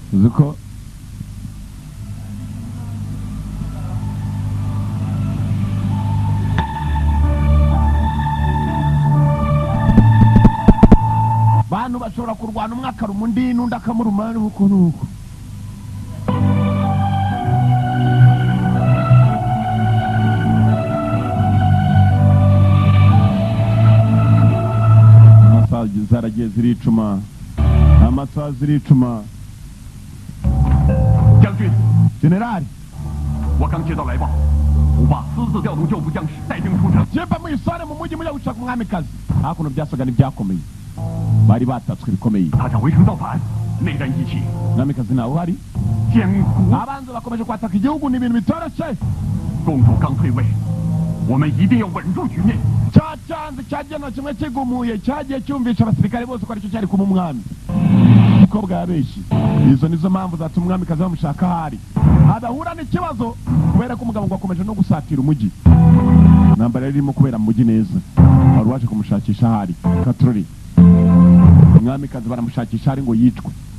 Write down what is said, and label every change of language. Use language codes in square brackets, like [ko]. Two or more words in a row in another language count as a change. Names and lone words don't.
[rw] nuko bantu bashobora kurwana umwe akaruma undi n'undi akamuruma nuko nuko zaragiye ziricuma amasaha ziricuma [zh] 将军， [rw] generali [zh] 我刚接到来报，吴霸私自调动旧部将士带兵出城。 [rw] jemba mwisare mu mujyi mujya gushaka umwamikazi hakuno byasaga n'ibyakomeye bari batatswe bikomeye [zh] 他想围城造反，内战一起， [rw] umwamikazi nawe uhari [zh] 艰苦。 [rw] abanzi bakomeje kwataka igihugu ni ibintu bitoroshye [zh] 公主刚退位，我们一定要稳住局面。 [rw] cya cyanze cyagena kimwe kigumuye cyagiye cyumvisha abasirikare bose ko aricyo cyari kuba umwami uko bwabeshye izo nizo mpamvu zatuma umwamikazi bamushaka ahari adahura n'ikibazo kubera ko umugabo ngo akomeje no gusatira umujyi intambara yari irimo kubera mu mujyi neza wari waje kumushakisha ahari katurori umwamikazi baramushakisha ahari ngo yicwe